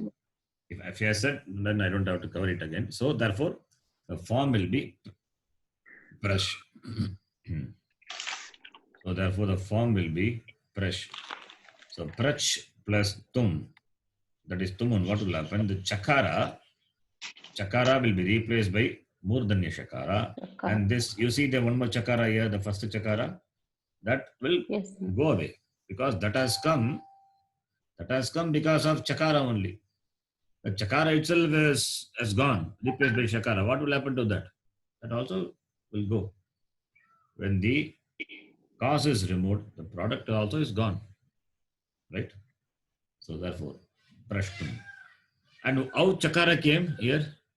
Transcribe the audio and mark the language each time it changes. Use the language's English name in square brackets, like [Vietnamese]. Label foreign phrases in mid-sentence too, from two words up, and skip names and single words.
[English] If I said, then I don't have to cover it again. So therefore, the form will be prash. So therefore, the form will be prash. So prach plus tum. That is tumun. What will happen? The chakara will be replaced by [Sanskrit] murdanya shakara. [English] Chakara. And this, you see the one more chakara here, the first chakara, that will Yes. go away because that has come because of chakara only. The chakara itself has gone, replaced by shakara. What will happen to that? That also will go. When the cause is removed, the product also is gone. Right? So therefore, prashtum. And how chakara came here?